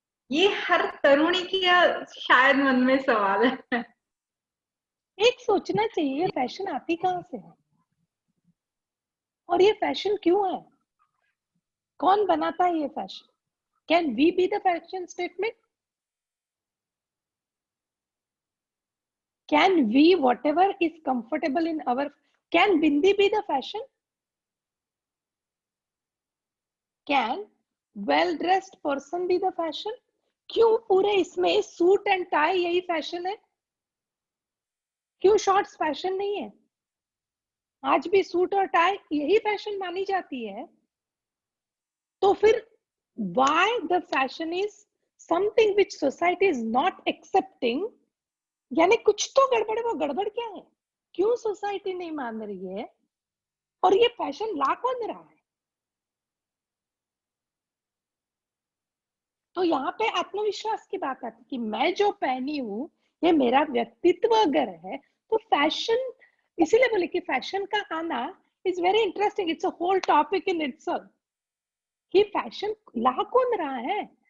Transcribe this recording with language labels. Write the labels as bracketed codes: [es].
[hi] ये हर तरुणी की शायद मन में सवाल है। एक सोचना चाहिए, ये फैशन आती कहाँ से है और ये फैशन क्यों है, कौन बनाता है ये fashion? [en] Can we be the fashion statement? Can we, whatever is comfortable in our, can bindi be the fashion? Can well dressed person be the fashion? [hi] क्यों पूरे इसमें सूट एंड टाई यही फैशन है? क्यों शॉर्ट्स फैशन नहीं है? आज भी सूट और टाई यही फैशन मानी जाती है। तो फिर [en] why the fashion is something which society is not accepting? [hi] यानी कुछ तो गड़बड़ है, वो गड़बड़ क्या है? क्यों सोसाइटी नहीं मान रही है और ये फैशन ला कौन रहा है? तो यहाँ पे आत्मविश्वास की बात आती है कि मैं जो पहनी हूँ ये मेरा व्यक्तित्व अगर है तो फैशन, इसीलिए बोले कि फैशन का आना [en] is very interesting, it's a whole topic in itself [hi] कि फैशन ला कौन रहा है।